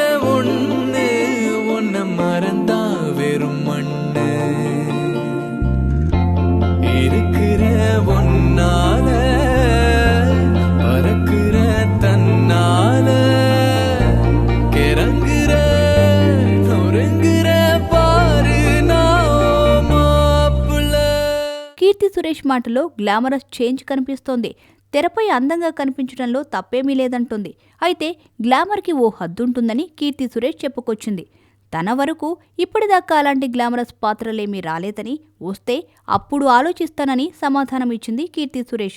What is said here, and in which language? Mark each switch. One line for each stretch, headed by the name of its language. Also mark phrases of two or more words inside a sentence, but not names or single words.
Tamil: ஒண்ணு உன்னை மறந்தா வெறும் மண்ணு இருக்கிற ஒன்னால பறக்கிற தன்னால கிறங்குற நொறுங்குற பாரு மாப்புல.
Telugu: కీర్తి సురేష్ మాటలో
English: glamorous change
Telugu: కనిపిస్తోంది. తెరపై అందంగా కనిపించడంలో తప్పేమీ లేదంటుంది. అయితే గ్లామర్కి ఓ హద్దుంటుందని కీర్తి సురేష్ చెప్పుకొచ్చింది. తన వరకు ఇప్పటిదాకా అలాంటి గ్లామరస్ పాత్రలేమీ రాలేదని, వస్తే అప్పుడు ఆలోచిస్తానని సమాధానమిచ్చింది కీర్తి సురేష్.